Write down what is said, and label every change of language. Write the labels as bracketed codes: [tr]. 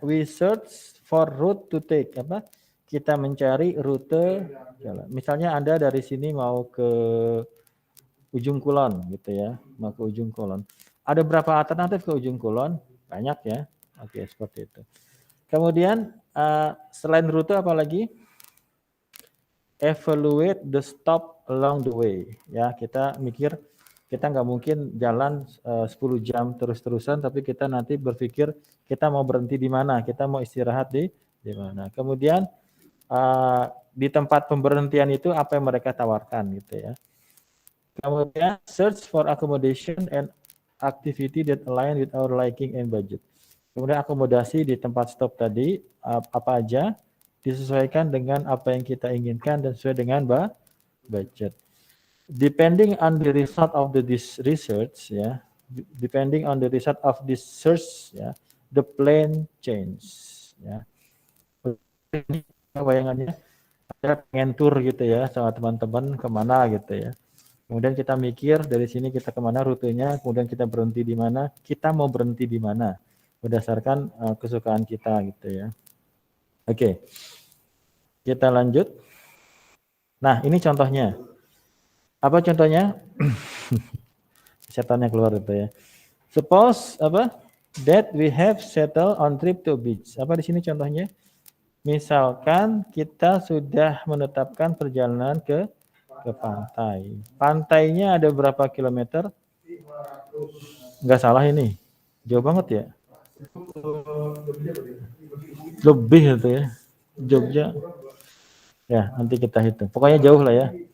[en] We search for route to take. [id] Apa? Kita mencari rute jalan. Misalnya Anda dari sini mau ke Ujung Kulon gitu ya, mau ke Ujung Kulon. Ada berapa alternatif ke Ujung Kulon? Banyak ya. Oke, seperti itu. Kemudian selain rute apa lagi? [en] Evaluate the stop along the way. [id] Ya, kita mikir kita nggak mungkin jalan 10 jam terus-terusan, tapi kita nanti berpikir kita mau berhenti di mana, kita mau istirahat di mana. Kemudian di tempat pemberhentian itu apa yang mereka tawarkan gitu ya. Kemudian [en] search for accommodation and activity that align with our liking and budget. [id] Kemudian akomodasi di tempat stop tadi apa aja disesuaikan dengan apa yang kita inginkan dan sesuai dengan budget. [en] Depending on the result of this research, ya, depending on the result of this search, ya, the plan change, ya. [id] Ini bayangannya kita pengen tour gitu ya sama teman-teman kemana gitu ya. Kemudian kita mikir dari sini kita kemana rutenya, kemudian kita berhenti di mana, kita mau berhenti di mana berdasarkan kesukaan kita gitu ya. Oke, kita lanjut. Nah ini contohnya. Apa contohnya? Setannya keluar itu ya. Suppose apa? [en] That we have settled on trip to beach. [id] Apa di sini contohnya? Misalkan kita sudah menetapkan perjalanan ke pantai. Pantainya ada berapa kilometer? Nggak salah ini. Jauh banget ya. Lebih itu ya. Jogja. Ya, nanti kita hitung. Pokoknya jauh lah ya.